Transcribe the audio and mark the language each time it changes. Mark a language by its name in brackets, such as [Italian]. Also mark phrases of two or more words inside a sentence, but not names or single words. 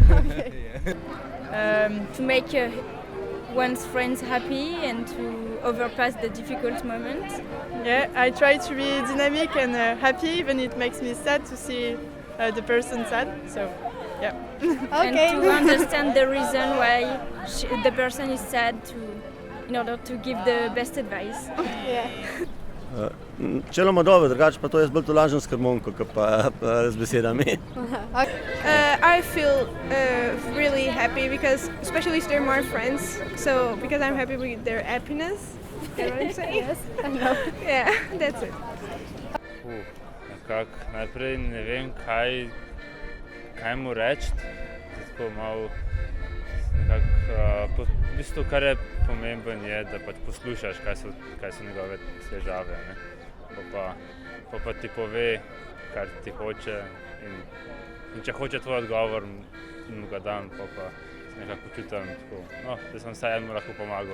[English] To make one's friends happy and to overpass the difficult moments. Yeah, I try to be dynamic and happy, even it makes me sad to see the person sad. So, yeah. Okay. And to understand the reason why the person is sad, in order to give the best advice. Yeah. [Slovenian] Čeloma dobro, drugače pa to jaz bolj tolažim s harmoniko, kot pa z besedami. [English] I feel really happy because, especially if they're more friends, so because I'm happy with their happiness. You know what I'm saying? Yes, I know. Yeah, that's it. [Slovenian] Najprej ne vem, kaj mu reči, tako malo nekako, v bistvu, kar je pomemben je, da pač poslušaš, kaj so njegove težave, ne. Pa ti pove, kar ti hoče in če hoče tvoj odgovor, mu ga dam, pa se nekako počutim tako, no, da sem vsaj mu lahko pomagal.